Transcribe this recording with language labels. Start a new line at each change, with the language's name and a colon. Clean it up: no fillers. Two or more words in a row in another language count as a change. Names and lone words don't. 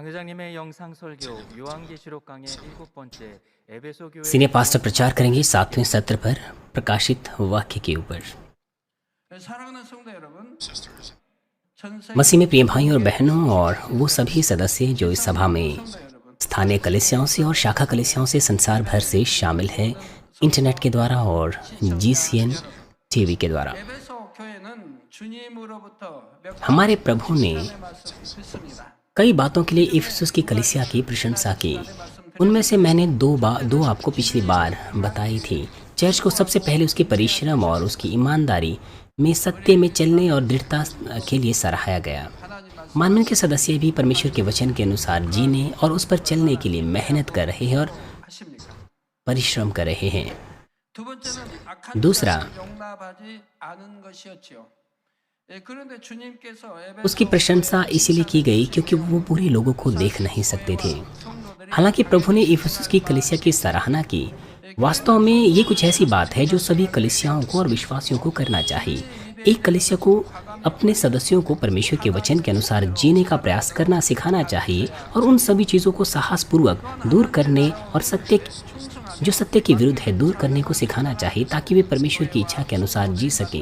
Korean: 하나님의 영상 설교 요한계시록 강의 7번째 에베소 교회
English: senior pastor
Hindi: प्रचार करेंगे 7वें सत्र पर प्रकाशित वाक्य के ऊपर।
Korean: 사랑하는 성도 여러분,
Hindi: मसीह में प्रिय भाइयों और बहनों और वो सभी सदस्य जो इस सभा में स्थानीय कलीसियाओं से और शाखा कलीसियाओं से संसार भर से शामिल हैं, इंटरनेट के द्वारा और GCN टीवी के द्वारा।
Korean: 에베소 교회는 주님으로부터 몇
Hindi: हमारे प्रभु ने
Korean: 가지 말씀 듣습니다.
Hindi: कई बातों के लिए इफिसुस की कलीसिया की प्रशंसा की। उनमें से मैंने दो आपको पिछली बार बताई थी। चर्च को सबसे पहले उसके परिश्रम और उसकी ईमानदारी में सत्य में चलने और दृढ़ता के लिए सराहाया गया। मानव के सदस्य भी परमेश्वर के वचन के अनुसार जीने और उस पर चलने के लिए मेहनत कर रहे हैं और
Korean: 하십니까?
Hindi: परिश्रम कर रहे हैं।
Korean: 두 번째는 악한
Hindi: दूसरा,
Korean: 자를 용납하지 않은 것이었지요. 그런데 주님께서 에베소
Hindi: उसकी प्रशंसा इसीलिए की गई क्योंकि वो बुरे लोगों को देख नहीं सकते थे। हालांकि प्रभु ने इफिसुस की कलीसिया की सराहना की। वास्तव में ये कुछ ऐसी बात है जो सभी कलीसियाओं को और विश्वासियों को करना चाहिए। एक कलीसिया को अपने सदस्यों को परमेश्वर के वचन के अनुसार जीने का प्रयास करना सिखाना चाहिए और उन सभी चीज़ों को साहसपूर्वक दूर करने और सत्य के विरुद्ध है दूर करने को सिखाना चाहिए ताकि वे परमेश्वर की इच्छा के अनुसार जी सकें।